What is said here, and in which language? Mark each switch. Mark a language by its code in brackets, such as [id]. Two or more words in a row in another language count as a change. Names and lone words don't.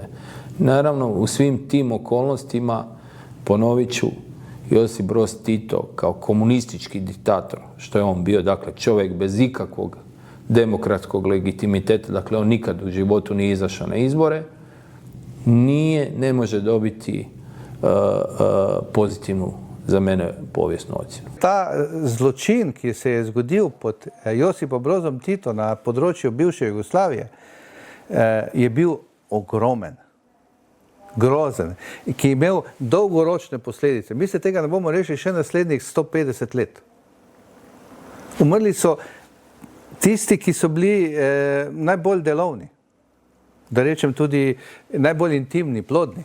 [hr] Naravno, u svim tim okolnostima, ponovit ću, Josip Broz Tito kao komunistički diktator, što je on bio, dakle, čovjek bez ikakvog demokratskog legitimiteta, dakle, on nikad u životu nije izašao na izbore, ne može dobiti pozitivnu, za mene, povijesnu ocjenu. [sl] Ta zločin, ki se je zgodil pod Josipom Brozom Tito na področju bivše Jugoslavije, je bil ogromen, grozen, ki je imel dolgoročne posledice. Mi se tega ne bomo rešili še naslednjih 150 let. Umrli so tisti, ki so bili najbolj delovni, da rečem tudi najbolj intimni, plodni.